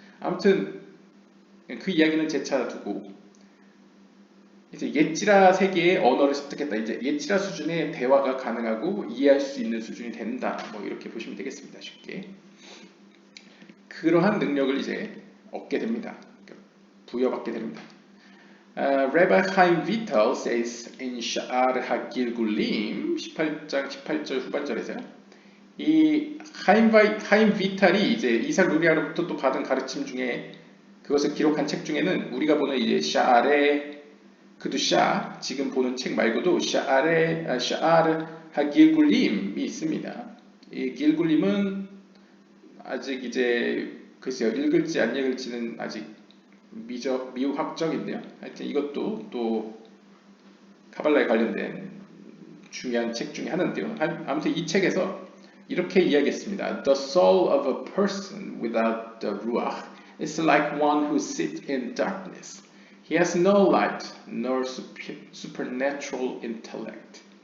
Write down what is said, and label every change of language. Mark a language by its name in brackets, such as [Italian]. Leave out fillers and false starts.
[Korean] 아무튼 그 이야기는 제차 두고 이제 옛지라 세계의 언어를 습득했다. 이제 옛지라 수준의 대화가 가능하고 이해할 수 있는 수준이 된다. 뭐 이렇게 보시면 되겠습니다. 쉽게. 그러한 능력을 이제 얻게 됩니다. 부여받게 됩니다. [English] Rabbi Chaim Vital says in Sha'ar HaGilgulim [Korean] 18장 18절 후반절에서요. 이 하임 비탈이 이제 이삭 루리아로부터 또 받은 가르침 중에 그것을 기록한 책 중에는 우리가 보는 이제 샤알의 그두샤, 지금 보는 책 말고도 샤알 하길굴림이 있습니다. 이 길굴림은 아직 이제 글쎄요, 읽을지 안 읽을지는 아직 미확정인데요. 하여튼 이것도 또 카발라에 관련된 중요한 책 중에 하나인데요. 아무튼 이 책에서 이렇게 이야기했습니다. [English] The soul of a person without the ruach is like one who sits in darkness. He has no light nor supernatural intellect.